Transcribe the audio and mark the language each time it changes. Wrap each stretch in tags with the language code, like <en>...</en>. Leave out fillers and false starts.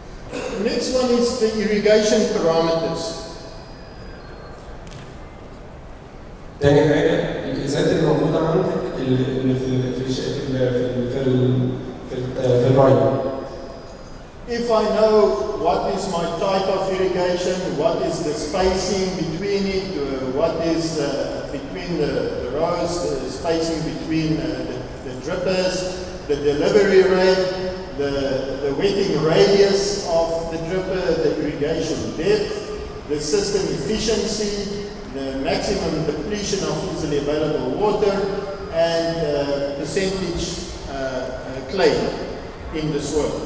<en>The next one is the irrigation parameters.</en> <ar>تاني حاجة الإزالات اللي موجودة عندك اللي في الري.</ar> <en>If I know what is my type of irrigation, what is the spacing between it, what is between the rows, the spacing between the drippers, the delivery rate, the wetting radius of the dripper, the irrigation depth, the system efficiency, the maximum depletion of easily available water, and percentage clay in the soil.</en>